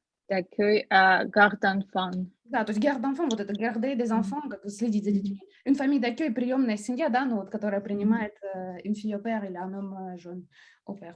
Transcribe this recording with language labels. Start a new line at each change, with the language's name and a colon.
French: D'accueil à garde d'enfants.
Russian: Да, то есть
French: garde d'enfants,
Russian: вот это
French: garder des enfants,
Russian: как следить за детьми.
French: Une famille d'accueil,
Russian: приемная семья, да, ну вот, которая принимает
French: une fille au pair
Russian: или
French: un homme jeune au pair.